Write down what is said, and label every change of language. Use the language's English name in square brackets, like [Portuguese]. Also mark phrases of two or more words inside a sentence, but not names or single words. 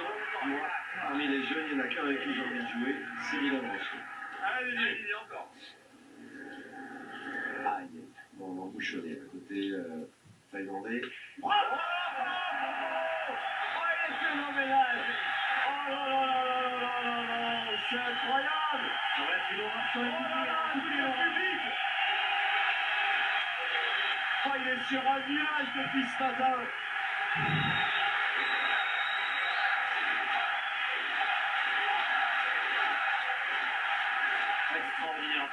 [French] Moi, parmi les jeunes, il n'y en a qu'un avec qui j'ai envie de jouer, c'est Dylan Rocher. Allez, il est encore. Aïe, bon, on va embouchonner à côté thaïlandais. Bravo! Oh, il est phénoménal! Oh là là là là là là là là! C'est incroyable! Ça va être une ovation écoutée au public! Oh, il est sur un nuage depuis ce matin! Extraordinaire.